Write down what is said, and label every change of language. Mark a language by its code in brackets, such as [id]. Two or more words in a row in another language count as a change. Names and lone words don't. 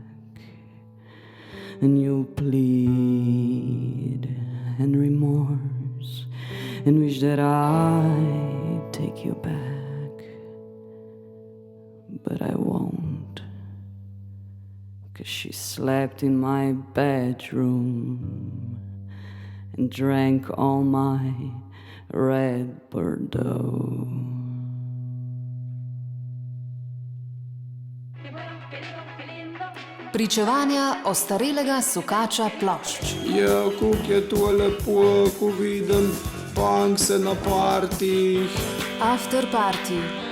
[en] And you'll plead and remorse and wish that I take you back. But I won't, 'cause she slept in my bedroom and drank all my red Bordeaux. [sl] Pričevanja ostarelega sukača plošč. Ja, kako je to lepo, ko vidim punkse na partijih. Afterparty.